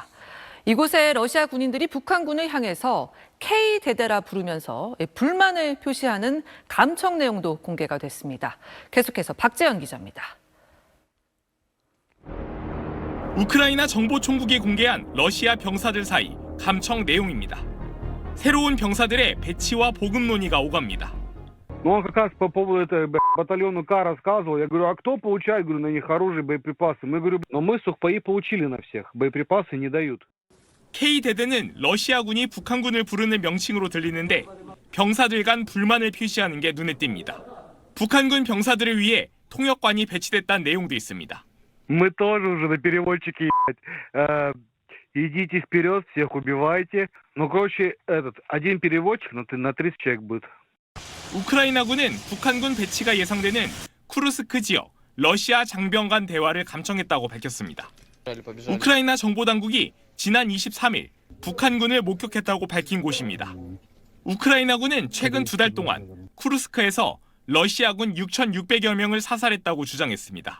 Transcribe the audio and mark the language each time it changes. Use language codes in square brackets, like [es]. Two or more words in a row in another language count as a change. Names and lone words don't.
[ko] 이곳에 러시아 군인들이 북한군을 향해서 K대대라 부르면서 불만을 표시하는 감청 내용도 공개가 됐습니다. 계속해서 박재현 기자입니다. 우크라이나 정보총국이 공개한 러시아 병사들 사이 감청 내용입니다. 새로운 병사들의 배치와 보급 논의가 오갑니다. [ru] Он как раз по поводу этого батальону К рассказывал. Я говорю, а кто получает, говорю, на них оружие, боеприпасы? Мы говорю, но мы сухпаи получили на всех, боеприпасы не дают. [ko] K대대는 러시아군이 북한군을 부르는 명칭으로 들리는데 병사들 간 불만을 표시하는 게 눈에 띕니다. 북한군 병사들을 위해 통역관이 배치됐다는 내용도 있습니다. [ru] Мы тоже уже на переводчике, идите вперед, всех убивайте. Ну, короче, один переводчик на 30 человек будет. [ko] 우크라이나군은 북한군 배치가 예상되는 쿠르스크 지역 러시아 장병 간 대화를 감청했다고 밝혔습니다. 우크라이나 정보당국이 지난 23일 북한군을 목격했다고 밝힌 곳입니다. 우크라이나군은 최근 2달 동안 쿠르스크에서 러시아군 6,600여 명을 사살했다고 주장했습니다.